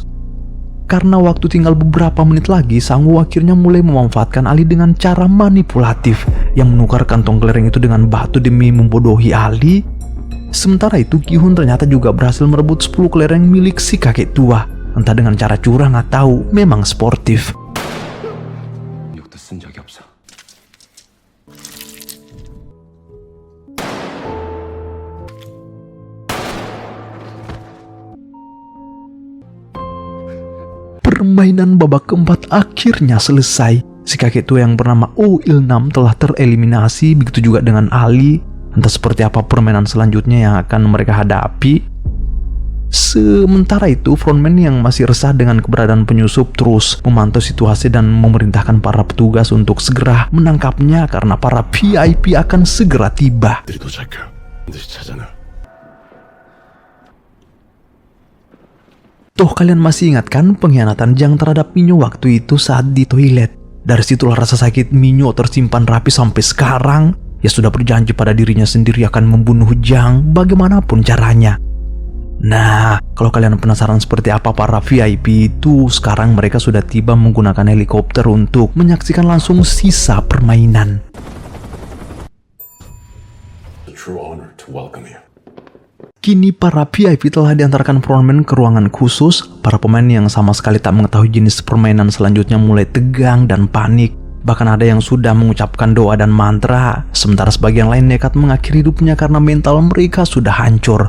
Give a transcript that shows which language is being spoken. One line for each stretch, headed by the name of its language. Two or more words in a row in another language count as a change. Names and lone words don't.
Indonesian: Karena waktu tinggal beberapa menit lagi, Sang-woo akhirnya mulai memanfaatkan Ali dengan cara manipulatif, yang menukar kantong kelereng itu dengan batu demi membodohi Ali. Sementara itu Gi-hun ternyata juga berhasil merebut 10 kelereng milik si kakek tua, entah dengan cara curang atau memang sportif.
Korean: 욕도 쓴 적이 없어.
Indonesian: Permainan babak keempat akhirnya selesai. Si kakek tua yang bernama Oh Il-nam telah tereliminasi, begitu juga dengan Ali. Entah seperti apa permainan selanjutnya yang akan mereka hadapi. Sementara itu, frontman yang masih resah dengan keberadaan penyusup terus memantau situasi dan memerintahkan para petugas untuk segera menangkapnya karena para VIP akan segera tiba.
Korean: 들이 도착해. 반드시 찾아내.
Indonesian: Toh kalian masih ingat kan pengkhianatan Jang terhadap Minyo waktu itu saat di toilet? Dari situlah rasa sakit Minyo tersimpan rapi sampai sekarang. Ia sudah berjanji pada dirinya sendiri akan membunuh Jang bagaimanapun caranya. Nah, kalau kalian penasaran seperti apa para VIP itu, sekarang mereka sudah tiba menggunakan helikopter untuk menyaksikan langsung sisa permainan.
English: A true honor to welcome you.
Indonesian: Kini para VIP telah diantarkan frontman ke ruangan khusus. Para pemain yang sama sekali tak mengetahui jenis permainan selanjutnya mulai tegang dan panik. Bahkan ada yang sudah mengucapkan doa dan mantra, sementara sebagian lain nekat mengakhiri hidupnya karena mental mereka sudah hancur.